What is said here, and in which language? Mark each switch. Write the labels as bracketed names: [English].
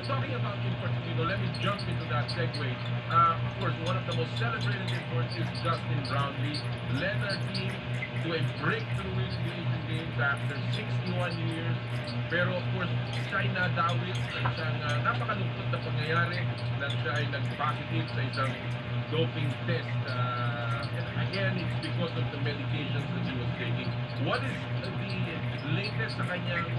[English] Talking about imports, let me jump into that segue. Of course, one of the most celebrated imports is Justin Brownlee, led our team to a breakthrough win in the Asian Games after 61 years. [Filipino] Pero of course, siya ay nadawit sa isang napakalungkot na pangyayari na siya ay nag-positive sa isang doping test. [English] Again, it's because of the medications that he was taking. What is the latest [Filipino] sa kanyang